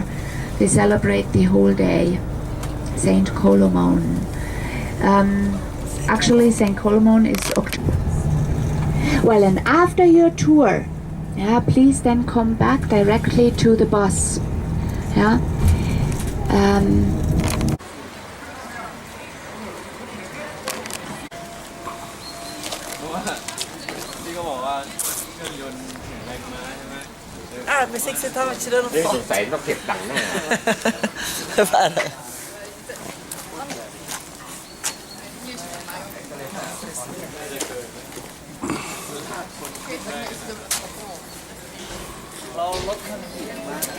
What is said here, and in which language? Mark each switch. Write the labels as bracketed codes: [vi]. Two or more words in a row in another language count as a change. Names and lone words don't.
[en] They celebrate the whole day. Saint Colomone. Actually, Saint Colomone is October. Well, and after your tour, yeah, please then come back directly to the bus. Yeah. [pt] Pensei que você estava tirando foto. [th] Sosaiต้องเก็บตังค์หน้า เราลดคันนี้มา